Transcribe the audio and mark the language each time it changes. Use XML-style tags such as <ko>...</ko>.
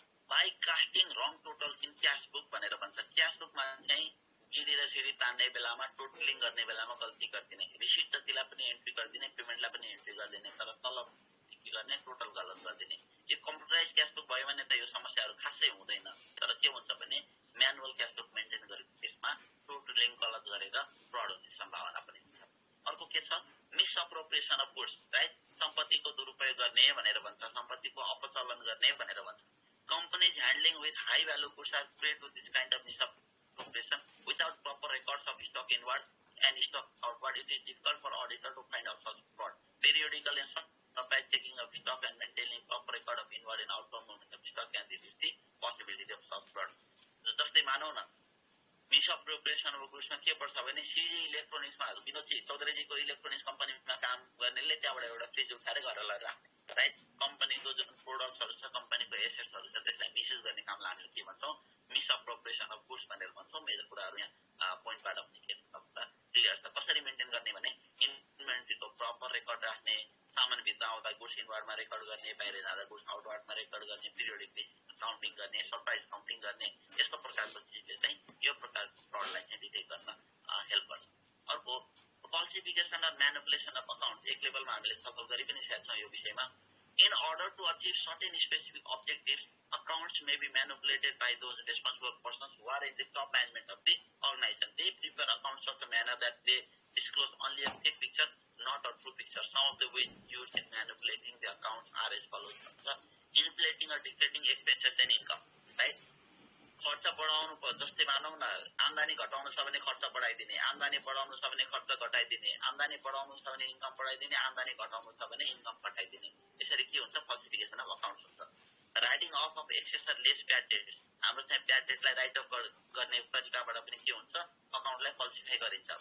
<ne>By casting wrong total in cash book भनेर भन्छ। Cash बुकमा चाहिँ गिडी र सिडी तान्ने बेलामा, टोटलिङ गर्ने बेलामा गल्ती गरिदिने, रिसिट जतिलाई पनि एन्ट्री गरिदिने, पेमेन्टलाई पनि एन्ट्री गरिदिने, तर तलब के गर्ने, टोटल गलत गरिदिने। यो कम्प्युटराइज क्यास बुक भयो भने त यो समस्याहरू खासै हुँदैन, तर के हुन्छ भने म्यानुअल क्यास बुक मेन्टेन गरेको केसमा टोटलिङ गलत गरेर फ्रड हुने सम्भावना पनि हुन्छ। अर्को के छ, मिसअप्रोप्रिएसन अफ गुड्स, राइट? सम्पत्तिको दुरुपयोग गर्ने भनेर भन्छ, सम्पत्तिको अपचलन गर्ने भनेर भन्छ।</ne> <en>Companies handling with high value goods are preyed to this kind of misappropriation without proper records of stock inward and stock outward. It is difficult for auditor to find out such fraud. Periodical and supply checking of stock and maintaining proper record of inward and outward movement of stock can reduce the possibility of such fraud.</en> <ne>जस्तै मानौ न मिसअप्रोप्रिएसन of गुड्समा के पर्छ भने सिजी इलेक्ट्रोनिक्समा Vinod चौधरीजीको electronics कम्पनीमा काम गर्नेले त्यहाँबाट एउटा फ्रिज उठाएर घर राख्ने, राइट? कम्पनीको जुन प्रोडक्ट्सहरू छ, कम्पनीको एसेट्सहरू छ, त्यसलाई मिसयुज गर्ने कामलाई हामीले के भन्छौँ, मिसअप्रोप्रिएसन अफ गुड्स भनेर भन्छौँ। मेजर कुराहरू यहाँ पोइन्टबाट हुने के क्लियर छ। कसरी मेन्टेन गर्ने भने इन्भेन्ट्रीको प्रपर रेकर्ड राख्ने, सामान भित्र आउँदा गुड्स इनवार्डमा रेकर्ड गर्ने, बाहिर जाँदा गुड्स आउटवार्डमा रेकर्ड गर्ने, पिरियोडिक काउन्टिङ गर्ने, सरप्राइज काउन्टिङ गर्ने, यस्तो प्रकारको चिजले चाहिँ यो प्रकारको फ्रडलाई चाहिँ डिटेक्ट गर्न हेल्प गर्छ। अर्को फल्सिफिकेसन अर म्यानिपुलेसन अफ अकाउन्ट, एक लेभलमा हामीले छलफल गरि पनि सकेका छौँ यो विषयमा।</ne> <en>In order to achieve certain specific objectives, accounts may be manipulated by those responsible persons who are in the top management of the organization. They prepare accounts such a manner that they disclose only a fake picture, not a true picture. Some of the ways used in manipulating the accounts are as follows. Inflating or deflating expenses and income, right?</en> <ne>खर्च बढाउनु पर्छ। जस्तै मानौ न आम्दानी घटाउनु छ भने खर्च बढाइदिने, आम्दानी बढाउनु छ भने खर्च घटाइदिने, आम्दानी बढाउनु छ भने इन्कम बढाइदिने, आम्दानी घटाउनु छ भने इन्कम घटाइदिने। यसरी के हुन्छ, फल्सिफिकेसन अफ अकाउन्ट्स हुन्छ। Writing of of access or lace bad dates, हाम्रो चाहिँ ब्याड डेटलाई राइट अफ गर्ने तरिकाबाट पनि के हुन्छ, अकाउन्टलाई फल्सिफाई गरिन्छ।</ne>